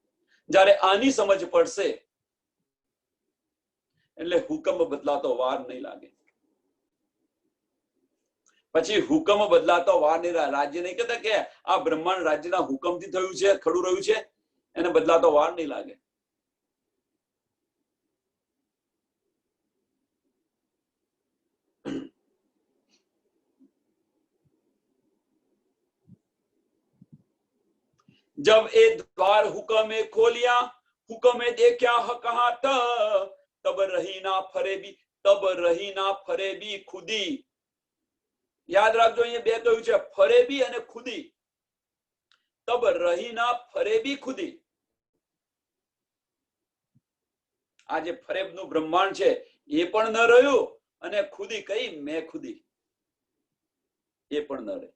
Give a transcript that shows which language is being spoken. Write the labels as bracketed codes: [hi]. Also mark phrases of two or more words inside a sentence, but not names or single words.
[gu] જ્યારે આની સમજ પડશે એટલે હુકમ બદલાતો વાર નહીં લાગે. પછી હુકમ બદલાતો વાર નહીં લાગે. રાજ્ય નહીં કહેતા કે આ બ્રહ્માંડ રાજ્યના હુકમથી થયું છે, ખડું રહ્યું છે, એને બદલાતો વાર નહીં લાગે. [hi] जब ए द्वार हुक्मे खोलिया, हुक्मे देख्या हक हाथ, तब रही ना फरे भी, तब रही ना फरे भी खुदी. [gu] યાદ રાખજો, અહીંયા બે કહ્યું છે, ફરેબી અને ખુદી. [hi] तब रही ना फरेबी खुदी. [gu] આ જે ફરેબનું બ્રહ્માંડ છે એ પણ ન રહ્યું અને ખુદી કઈ મેં ખુદી એ પણ ન રહી.